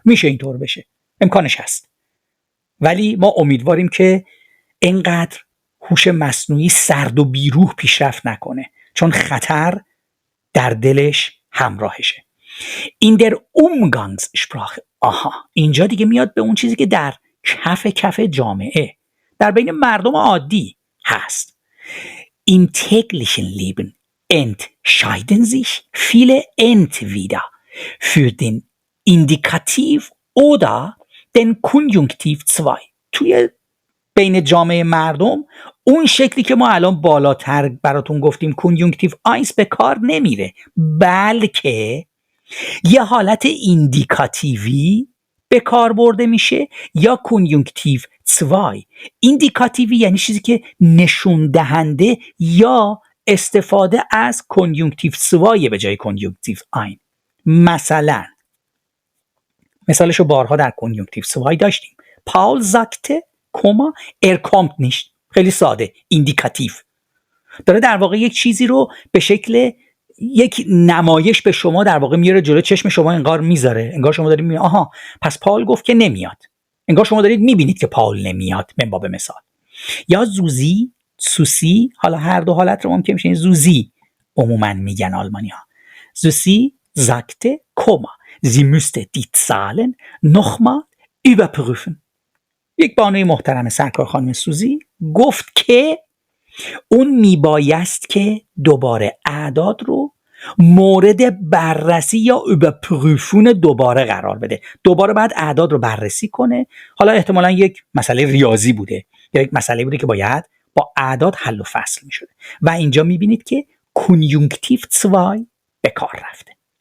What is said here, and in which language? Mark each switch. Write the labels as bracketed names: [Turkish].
[Persian] میشه اینطور بشه، امکانش هست، ولی ما امیدواریم که اینقدر هوش مصنوعی سرد و بیروح پیشرفت نکنه، چون خطر در دلش همراهشه. این در Umgangssprache، اینجا دیگه میاد به اون چیزی که در کف جامعه در بین مردم عادی هست. [German] Im täglichen Leben entscheiden sich viele entweder für den Indikativ oder den Konjunktiv 2. [Persian] توی بین جامعه مردم اون شکلی که ما الان بالاتر براتون گفتیم کنیونکتیو 1 به کار نمیره، بلکه یه حالت ایندیکاتیوی به کار برده میشه یا کنیونکتیو 2. ایندیکاتیوی یعنی چیزی که نشون دهنده یا استفاده از کنیونکتیو 2 به جای کنیونکتیو 1. مثلا مثالشو بارها در کنیونکتیو 2 داشتیم. [German] پاول sagte, kommt nicht. [Persian] خیلی ساده، ایندیکاتیو داره در واقع یک چیزی رو به شکل یک نمایش به شما در واقع میاره جلو چشم شما، انگار میذاره، انگار شما دارید میبینید آها پس پاول گفت که نمیاد، انگار شما دارید میبینید که پاول نمیاد. من باب مثال. یا زوزی، سوسی، حالا هر دو حالت رو ممکن میشه. زوزی عموما میگن آلمانی ها. [German] زوسی sagte, sie müsste die Zahlen nochmal überprüfen. [Persian] یک بانوی محترم سرکار خانم سوزی گفت که اون میبایست که دوباره اعداد رو مورد بررسی یا überprüfen دوباره قرار بده. دوباره بعد اعداد رو بررسی کنه. حالا احتمالاً یک مسئله ریاضی بوده یا یک مسئله بوده که باید با اعداد حل و فصل میشده و اینجا میبینید که کنیونکتیو 2 به کار رفته.